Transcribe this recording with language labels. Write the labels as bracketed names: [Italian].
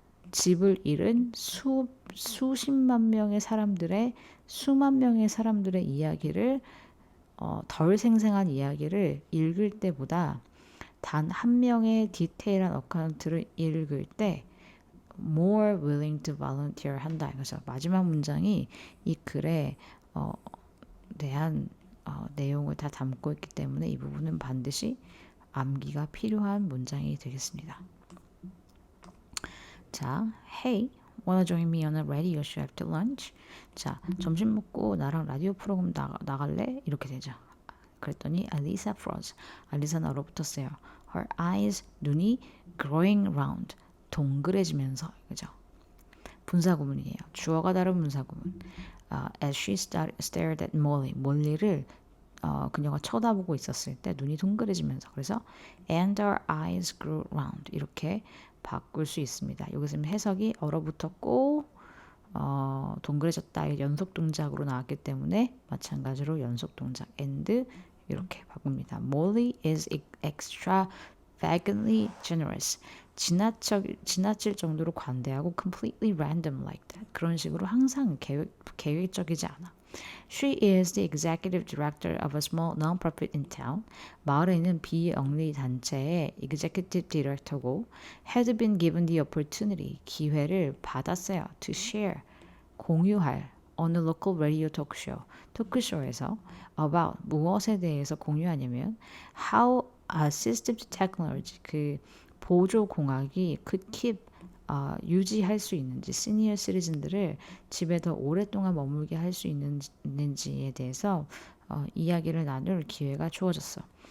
[Korean] 집을 잃은 수십만 명의 사람들의 수만 명의 사람들의 이야기를 덜 생생한 이야기를 읽을 때보다 단 한 명의 디테일한 어카운트를 읽을 때 [English] more willing to volunteer [Korean] 한다. 그래서 마지막 문장이 이 글에 대한 내용을 다 담고 있기 때문에 이 부분은 반드시 암기가 필요한 문장이 되겠습니다. 자, [English] Hey, wanna join me on a radio show after lunch? [Korean] 자, 점심 먹고 나랑 라디오 프로그램 나갈래? 이렇게 되죠. 그랬더니 [English] Alisa froze. [Korean] 알리사는 얼어붙었어요. [English] Her eyes, [Korean] 눈이 [English] growing round, [Korean] 동그래지면서, 그죠? 분사구문이에요. 주어가 다른 분사구문. [English] As she stared at Molly, [Korean] 몰리를 그녀가 쳐다보고 있었을 때 눈이 동그래지면서 그래서 [English] and her eyes grew round [Korean] 이렇게 바꿀 수 있습니다. 여기서 해석이 얼어붙었고 동그래졌다 연속 동작으로 나왔기 때문에 마찬가지로 연속 동작 and 이렇게 바꿉니다. [English] Molly is extravagantly generous. [Korean] 지나칠 정도로 관대하고 [English] completely random like that. [Korean] 그런 식으로 항상 계획적이지 않아. [English] She is the executive director of a small non-profit in town. [Korean] 마을에 있는 비영리 단체의 executive director고 [English] had been given the opportunity, [Korean] 기회를 받았어요. [English] to share, [Korean] 공유할 [English] on a local radio talk show, [Korean] 토크쇼에서 about 무엇에 대해서 공유하냐면 [English] how assistive technology, [Korean] 그 보조공학이 [English] could keep [Korean] 유지할 수 있는지 시니어 시리즌들을 집에 더 오랫동안 머물게 할 수 있는지에 대해서 이야기를 나눌 기회가 주어졌어.